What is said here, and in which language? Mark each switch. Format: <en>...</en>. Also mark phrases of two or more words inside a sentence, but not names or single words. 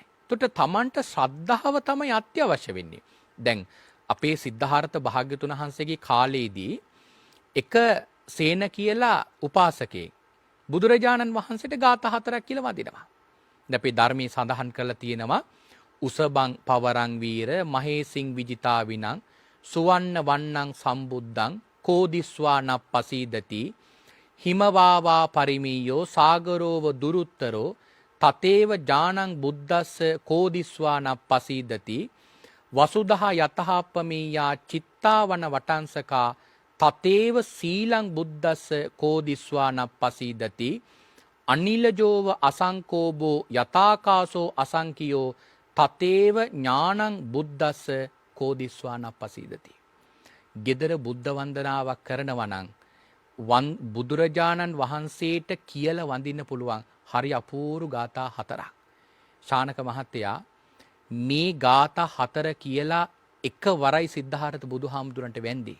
<si>එතකොට තමන්ට ශ්‍රද්ධාව තමයි අත්‍යවශ්‍ය වෙන්නේ. දැන් අපේ සිද්ධාර්ථ භාග්‍යතුන් වහන්සේගේ කාලේදී එක සේන කියලා උපාසකයෙක් බුදුරජාණන් වහන්සේට ගාථා 4ක් කියලා වදිනවා. දැන් අපේ ධර්මයේ සඳහන් කරලා තියෙනවා</si> <pi>උසබං පවරං වීර මහේසින් විජිතා විනං සුවන්න වන්නං සම්බුද්ධං කෝදිස්වා නප්පසීදති හිමවාවා පරිමීයෝ සාගරෝව දුරුත්තරෝ තතේව ජානං බුද්දස්ස කෝදිස්වා නප්පසීදති වසුදහ යතහප්පමීයා චිත්තාවන වටංසකා තතේව සීලං බුද්දස්ස කෝදිස්වා නප්පසීදති අනිලජෝව අසංකෝබෝ යතාකාසෝ අසංකියෝ තතේව ඥානං බුද්දස්ස කෝදිස්වා නප්පසීදති.</pi> <si>gedara බුද්ධ වන්දනාවක් කරනවා නම් බුදුරජාණන් වහන්සේට කියලා වඳින්න පුළුවන් හරි අපූර්ව ගාථා 4ක්. ශානක මහත්තයා මේ ගාථා 4 කියලා එකවරයි සිද්ධාර්ථ බුදුහාමුදුරන්ට වැඳි.</si>